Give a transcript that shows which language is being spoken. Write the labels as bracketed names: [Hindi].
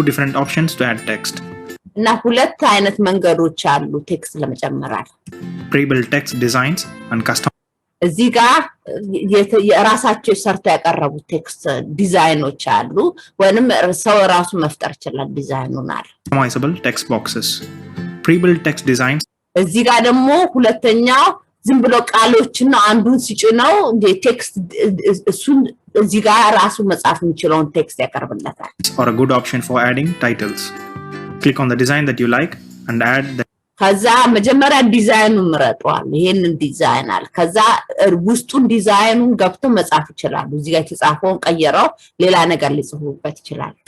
[English] two different options to add text. [Amharic] እና ሁለት አይነት መንገዶች አሉ ቴክስት ለመጨመር [English] Pre-built text designs and custom [Amharic] እዚህ ጋር የራሳቸው ሰርተው ያቀረቡት ቴክስት ዲዛይኖች አሉ ወይንም ሰው ራሱ መፍጠር ይችላል ዲዛይኑን አለ [English] customizable text boxes. Pre-built text designs [Amharic] እዚህ ጋር ደግሞ ሁለተኛው ዝም ብሎ ቃሎችና አንዱን ሲጭነው ቴክስት እሱን እዚህ ጋር ራሱ መጻፍ የሚችለውን ቴክስት ያቀርብለታል። [English] Or a good option for adding titles. Click on the design that you like and add the [Amharic] ከዛ መጀመሪያ ዲዛይኑን ምረጧል። ይሄንን ዲዛይን አለ። ከዛ ውስጡን ዲዛይኑን ገብቶ መጻፍ ይችላል። እዚህ ጋር የተጻፈውን ቀየረው ሌላ ነገር ሊጽፉበት ይችላል።